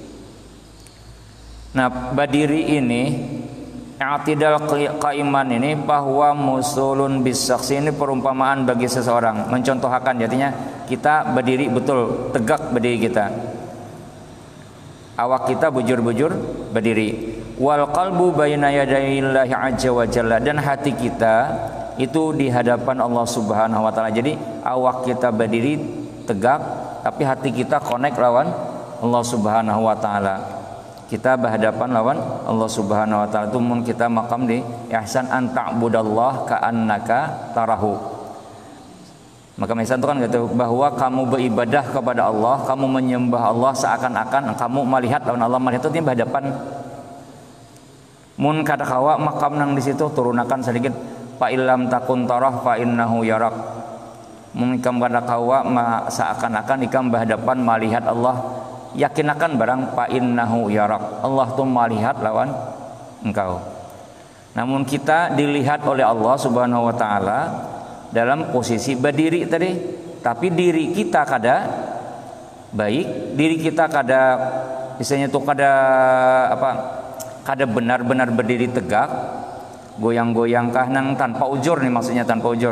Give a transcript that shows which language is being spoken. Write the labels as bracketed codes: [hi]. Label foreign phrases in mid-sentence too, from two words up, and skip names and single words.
[id] Nah, berdiri ini [ar] اعتدال قائما [id] ini bahwa musulun bisaksi ini perumpamaan bagi seseorang, mencontohkan artinya kita berdiri betul tegak berdiri kita. [bjn] Awak kita bujur-bujur berdiri. [ar] والقلب بين يدي الله عز وجل, [id] dan hati kita itu di hadapan Allah [ar] سبحانه وتعالى. [bjn] Jadi awak kita berdiri tegak tapi hati kita connect lawan Allah [ar] سبحانه وتعالى. [bjn] Kita berhadapan lawan Allah [ar] سبحانه وتعالى. [bjn] Itu mun kita makam di ihsan [ar] أن تعبد الله كأنك تراه. [id] Maka ihsan itu kan gitu bahwa kamu beribadah kepada Allah, kamu menyembah Allah seakan-akan kamu melihat lawan Allah. Melihat itu berhadapan. [bjn] Mun kada kawa makam nang di situ turunakan sedikit [ar] فإن لم تكن تراه فإنه يراك. [bjn] Mun ikam kada kawa seakan-akan ikam berhadapan melihat Allah, yakinakan barang [ar] فإنه يراك, [bjn] Allah tuh melihat lawan engkau. Namun kita dilihat oleh Allah [ar] سبحانه وتعالى [bjn] dalam posisi berdiri tadi, tapi diri kita kada baik, diri kita kada misalnya tuh kada benar-benar berdiri tegak, goyang-goyang kah nang tanpa ujur nih, maksudnya tanpa ujur.